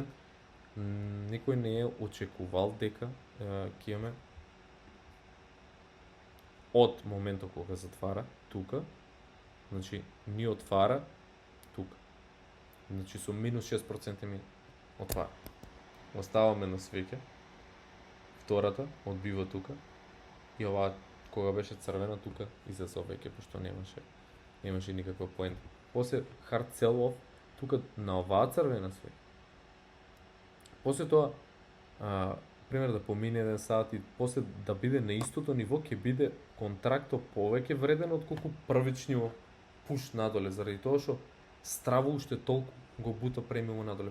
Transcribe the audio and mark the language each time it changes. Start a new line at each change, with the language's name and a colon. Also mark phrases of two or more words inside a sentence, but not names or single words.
Macedonian: Никој не е очекувал дека ќе имаме од моментот кога затвара тука, значи ни отвара тука. Значи со минус 6% ми отвара. Оставаме на свеќе. Втората одбива тука и оваа кога беше црвена тука излезе веќе пошто немаше никаква поента. После
English: hard sell off
Macedonian: тука на оваа црвена свеќе. После тоа пример да помине 1 сат и после да биде на истото ниво ќе биде контрактот повеќе вреден отколку првичниот пуш надоле, заради тоа што страво уште толку го бута премиум надоле.